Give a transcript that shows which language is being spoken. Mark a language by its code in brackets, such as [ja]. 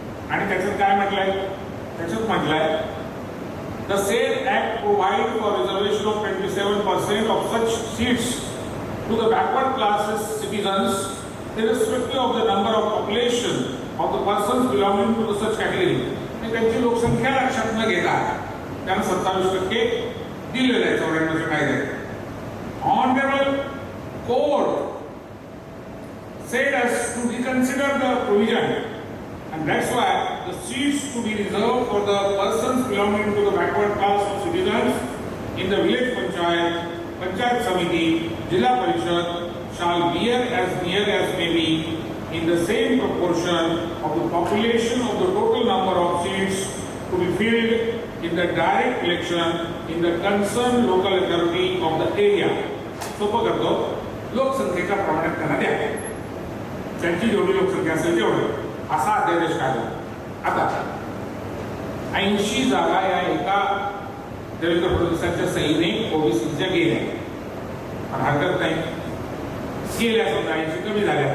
[mr] आणि त्याच्यात काय म्हटलंय? त्याच्यात म्हटलंय [en] The same act provide for reservation of 27% of such seats to the backward classes citizens irrespective of the number of population of the persons belonging to the such category. [mr] त्यांची लोकसंख्या लक्षात न घेता त्यांना 27% दिलेलं आहे 94च्या कायद्यात. [en] Honorable Court said us to reconsider the provision, and that's why the seats to be reserved for the persons belonging to the backward class of citizens in the village panchayat, panchayat samiti, Jilla Parishad shall bear as near as may be in the same proportion of the population of the total number of seats to be filled in the direct election in the concerned local authority of the area. [mr] सोपं करतो, लोकसंख्येच्या प्रमाणात त्यांना द्या, त्यांची जेवढी लोकसंख्या असेल तेवढं, असा अध्यादेश काढला. आता 80 जागा या एका देवेंद्र फडणवीसांच्या सहीने ओबीसीच्या गेल्या. हरकत नाही, गेल्या समजा 80 कमी झाल्या.